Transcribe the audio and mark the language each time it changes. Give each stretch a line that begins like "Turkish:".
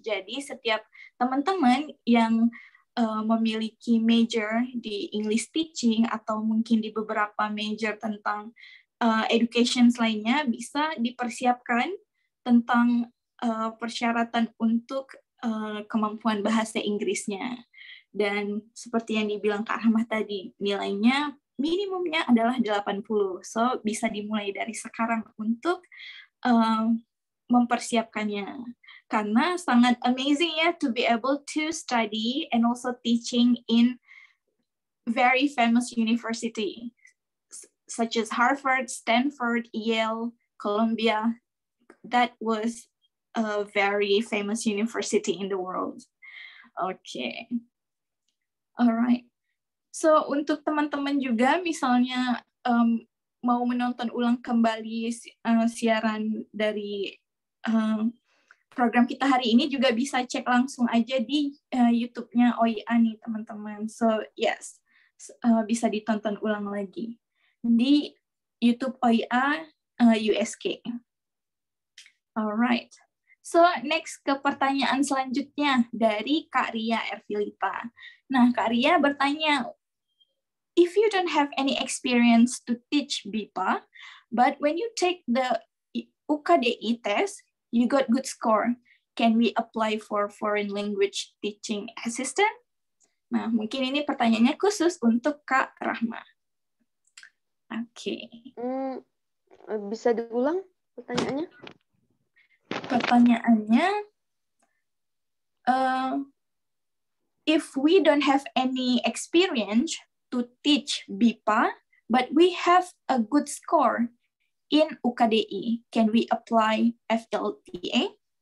Indonesian: Jadi setiap teman-teman yang memiliki major di English teaching atau mungkin di beberapa major tentang education lainnya bisa dipersiapkan tentang persyaratan untuk kemampuan bahasa Inggrisnya. Dan seperti yang dibilang Kak Rahmah tadi, nilainya minimumnya adalah 80. So bisa dimulai dari sekarang untuk mempersiapkannya. Karena sangat amazing ya
English: to be able to study and also teaching in very famous university such as Harvard, Stanford, Yale, Columbia. That was a very famous university in the world. Okay. Alright.
Indonesian: So untuk teman-teman juga misalnya mau menonton ulang kembali siaran dari program kita hari ini juga bisa cek langsung aja di YouTube-nya OIA nih teman-teman. So yes, bisa ditonton ulang lagi di YouTube OIA USK. Alright. So next ke pertanyaan selanjutnya dari Kak Ria Ervilita. Nah Kak Ria bertanya,
English: if you don't have any experience to teach BIPA, but when you take the UKDI test, you got good score. Can we apply for foreign language teaching assistant?
Indonesian: Nah, mungkin ini pertanyaannya khusus untuk Kak Rahma. Oke. Bisa diulang pertanyaannya? Pertanyaannya,
English: if we don't have any experience to teach BIPA, but we have a good score in UKDI, can we apply FLTA?